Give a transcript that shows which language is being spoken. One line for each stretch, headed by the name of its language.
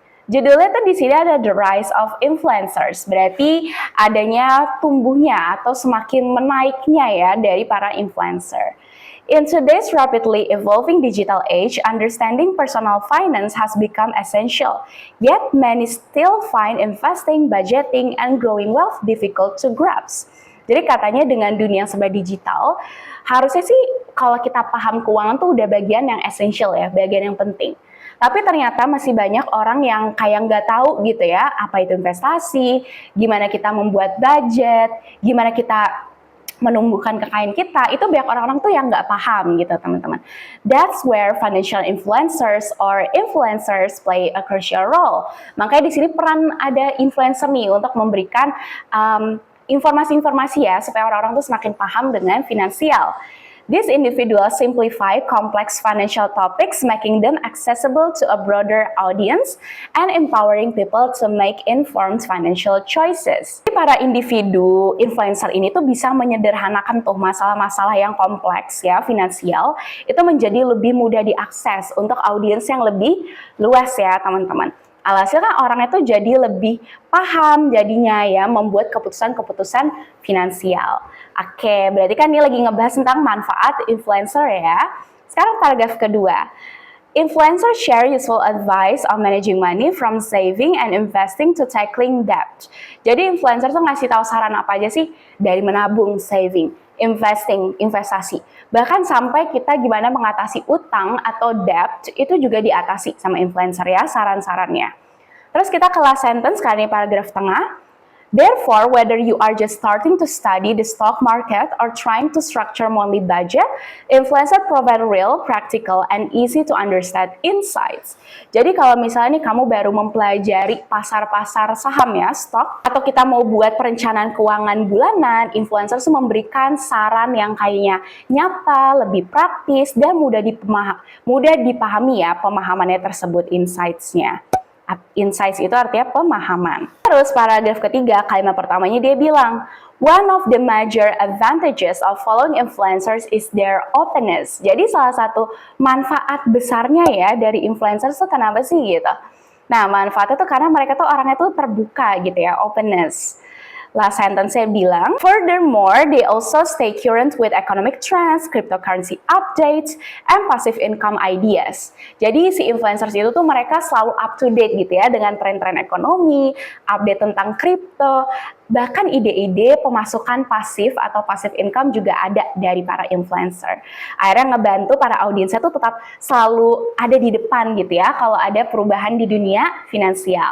Indonesian: Judulnya tuh di sini ada The Rise of Influencers, berarti adanya tumbuhnya atau semakin menaiknya ya dari para influencer.
English: In today's rapidly evolving digital age, understanding personal finance has become essential. Yet many still find investing, budgeting, and growing wealth difficult to grasp.
Indonesian: Jadi katanya dengan dunia yang serba digital, harusnya sih kalau kita paham keuangan tuh udah bagian yang essential ya, bagian yang penting. Tapi ternyata masih banyak orang yang kayak nggak tahu gitu ya, apa itu investasi, gimana kita membuat budget, gimana kita menumbuhkan kekayaan kita, itu banyak orang-orang tuh yang nggak paham gitu teman-teman.
English: That's where financial influencers or influencers play a crucial role.
Indonesian: Makanya di sini peran ada influencer nih untuk memberikan informasi-informasi ya, supaya orang-orang tuh semakin paham dengan finansial.
English: These individuals simplify complex financial topics, making them accessible to a broader audience and empowering people to make informed financial choices.
Indonesian: Para individu influencer ini tuh bisa menyederhanakan tuh masalah-masalah yang kompleks ya, finansial, itu menjadi lebih mudah diakses untuk audiens yang lebih luas ya teman-teman. Alhasil kan orang itu jadi lebih paham jadinya ya membuat keputusan-keputusan finansial. Oke, berarti kan ini lagi ngebahas tentang manfaat influencer ya. Sekarang paragraf kedua.
English: Influencers share useful advice on managing money from saving and investing to tackling debt.
Indonesian: Jadi influencer tuh ngasih tahu saran apa aja sih? Dari menabung, saving, investing, investasi. Bahkan sampai kita gimana mengatasi utang atau debt itu juga diatasi sama influencer ya saran-sarannya. Terus kita ke last sentence kali ini paragraf tengah.
English: Therefore, whether you are just starting to study the stock market or trying to structure monthly budget, influencer provide real, practical, and easy to understand insights.
Indonesian: Jadi kalau misalnya nih kamu baru mempelajari pasar-pasar saham ya, stok, atau kita mau buat perencanaan keuangan bulanan, influencer memberikan saran yang kayaknya nyata, lebih praktis, dan mudah dipahami ya pemahamannya tersebut, insights-nya. Insights itu artinya pemahaman. Terus paragraf ketiga, kalimat pertamanya dia bilang,
English: one of the major advantages of following influencers is their openness.
Indonesian: Jadi salah satu manfaat besarnya ya dari influencers itu kenapa sih gitu? Nah, manfaatnya tuh karena mereka tuh orangnya tuh terbuka gitu ya, openness.
English: Last sentence
Indonesian: saya bilang,
English: furthermore, they also stay current with economic trends, cryptocurrency updates, and passive income ideas.
Indonesian: Jadi si influencers itu tuh mereka selalu up to date gitu ya dengan tren-tren ekonomi, update tentang kripto, bahkan ide-ide pemasukan pasif atau passive income juga ada dari para influencer. Akhirnya ngebantu para audiensnya tuh tetap selalu ada di depan gitu ya kalau ada perubahan di dunia finansial.